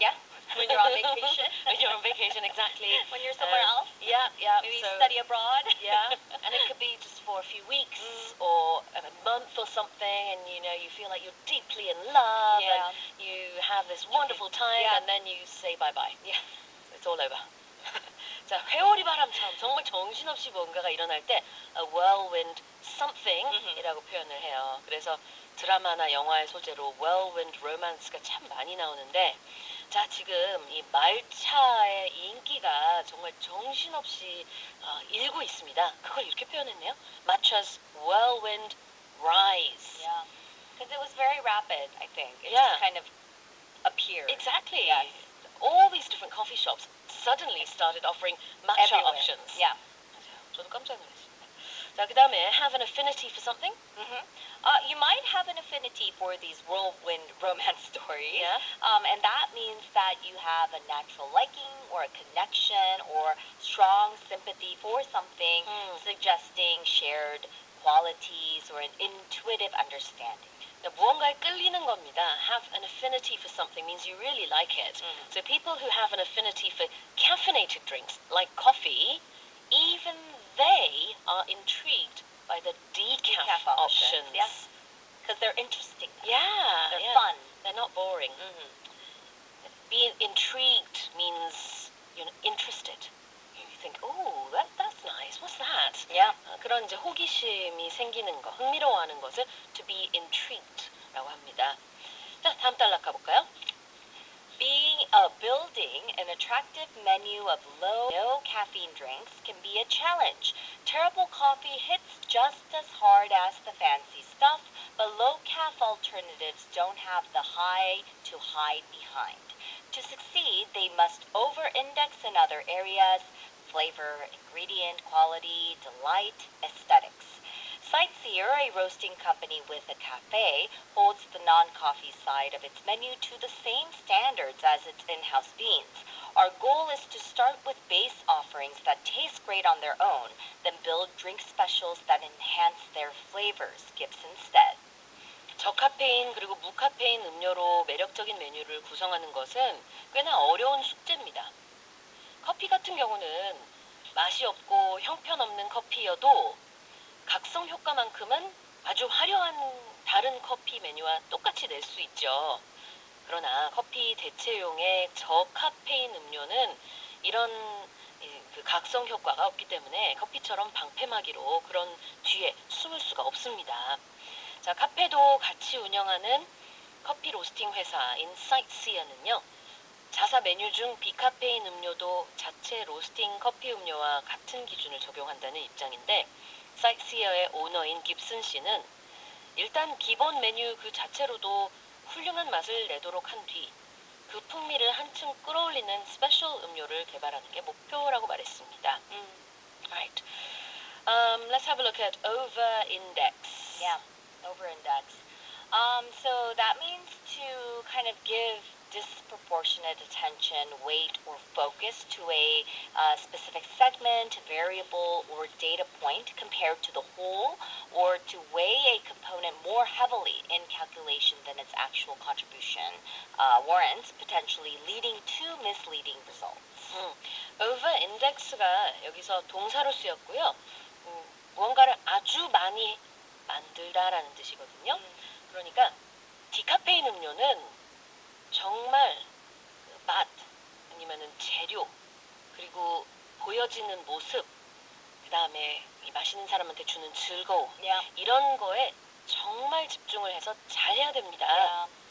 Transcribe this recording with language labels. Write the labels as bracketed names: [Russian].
[English] Yeah, when you're on vacation. When you're on vacation, exactly. When you're somewhere else. Yeah. Maybe study abroad. Yeah, and it could be just for a few weeks or a month or something, and you feel like you're deeply in love, Yeah. and you have this wonderful time, Yeah. and then you say bye-bye. Yeah. It's all over. [Korean] 자, 회오리 바람처럼 정말 정신없이 뭔가가 일어날 때 a whirlwind something이라고 표현을 해요. 그래서 드라마나 영화의 소재로 whirlwind romance가 참 많이 나오는데, 자, 지금 이 말차의 인기가 정말 정신없이 일고 있습니다. 그걸 이렇게 표현했네요. [English] Matcha's whirlwind rise. Yeah, because it was very rapid, I think. It Yeah. just kind of appeared. Exactly. Yes. All these different coffee shops suddenly started offering matcha Everywhere. options. Yeah. [Korean] 저도 깜짝 놀랐습니다. 자, 그 다음에 [English] have an affinity for something? You might have an affinity for these whirlwind romance stories. Yeah. And that means that you have a natural liking or a connection or strong sympathy for something, suggesting shared qualities or an intuitive understanding. [Korean] 무언가에 끌리는 겁니다. [English] Have an affinity for something means you really like it. So people who have an affinity for caffeinated drinks, like coffee, even they are intrigued by the decaf options. Yes, because they're interesting. Yeah. They're fun. They're not boring. Being intrigued means you're interested. You think, oh, that's nice. What's that? Yeah. [Korean] 그런 이제 호기심이 생기는 거, 흥미로워하는 것을 to be intrigued라고 합니다. 자, 다음 단락 가볼까요? [English] Building an attractive menu of low, no caffeine drinks can be a challenge. Terrible coffee hits just as hard as the fancy stuff, but low-caf alternatives don't have the high to hide behind. To succeed, they must over-index in other areas: flavor, ingredient, quality, delight, aesthetics. Sightseer, a roasting company with a cafe, holds the non-coffee side of its menu to the same standards as its in-house beans. Our goal is to start with base offerings that taste great on their own, then build drink specials that enhance their flavors, Gibson said. [Korean] 저카페인 그리고 무카페인 음료로 매력적인 메뉴를 구성하는 것은 꽤나 어려운 숙제입니다. 커피 같은 경우는 맛이 없고 형편없는 커피여도 각성 효과만큼은 아주 화려한 다른 커피 메뉴와 똑같이 낼 수 있죠. 그러나 커피 대체용의 저카페인 음료는 이런 그 각성 효과가 없기 때문에 커피처럼 방패막이로 그런 뒤에 숨을 수가 없습니다. 자, 카페도 같이 운영하는 커피 로스팅 회사인 Sightseer는요, 자사 메뉴 중 비카페인 음료도 자체 로스팅 커피 음료와 같은 기준을 적용한다는 입장인데, Sightseer의 오너인 깁슨 씨는 일단 기본 메뉴 그 자체로도 훌륭한 맛을 내도록 한 뒤 그 풍미를 한층 끌어올리는 스페셜 음료를 개발하는 게 목표라고 말했습니다. [English] Right. Let's have a look at over-index. Yeah, over-index. So that means to kind of give disproportionate attention, weight, or focus to a specific segment, variable, or data point compared to the whole, or to weigh a component more heavily in calculation than its actual contribution warrants, potentially leading to misleading results. [Korean] over-index가 여기서 동사로 쓰였고요. 무언가를 아주 많이 만들다라는 뜻이거든요. 그러니까 디카페인 음료는 정말 맛, 아니면은 재료, 그리고 보여지는 모습, 그 다음에 이 마시는 사람한테 주는 즐거움, 이런 거에 정말 집중을 해서 잘해야 됩니다.